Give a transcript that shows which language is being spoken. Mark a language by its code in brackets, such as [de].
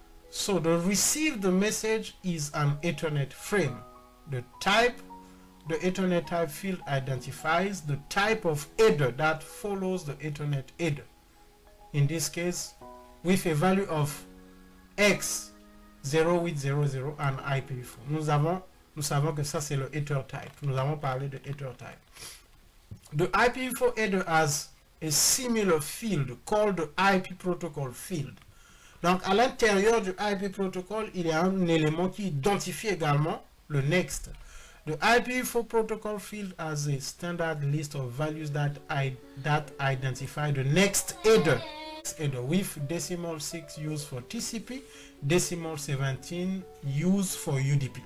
[en] So the received message is an Ethernet frame. The Ethernet type field identifies the type of header that follows the Ethernet header. In this case, with a value of X 0800 and IPv4. [fr] Nous savons que ça c'est le header type. Nous avons parlé de header type. [en] The IPv4 header has a similar field called the IP protocol field. [fr] Donc à l'intérieur du IP protocol, il y a un élément qui identifie également le next. [en] The IPv4 protocol field has a standard list of values that identify the next header. With decimal 6 used for TCP, decimal 17 used for UDP.